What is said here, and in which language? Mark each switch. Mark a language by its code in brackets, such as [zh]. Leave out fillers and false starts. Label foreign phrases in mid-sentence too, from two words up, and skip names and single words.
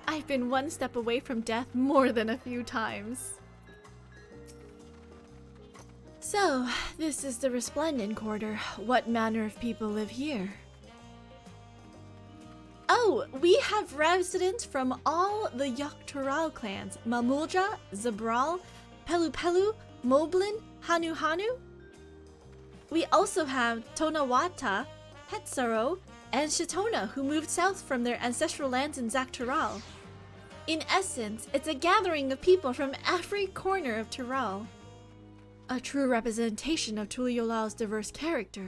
[en] I've been one step away from death more than a few times. So, this is the Resplendent Quarter. What manner of people live here? Oh, we have residents from all the Yogg-Toral clans. Mamulja, Zabral, Pelu Pelu, Moblin, Hanu Hanu. We also have Tonawata, Hetsaro, and Shitona, who moved south from their ancestral lands in Zaktoral. In essence, it's a gathering of people from every corner of Toral. A true representation of Tuliolal's diverse character.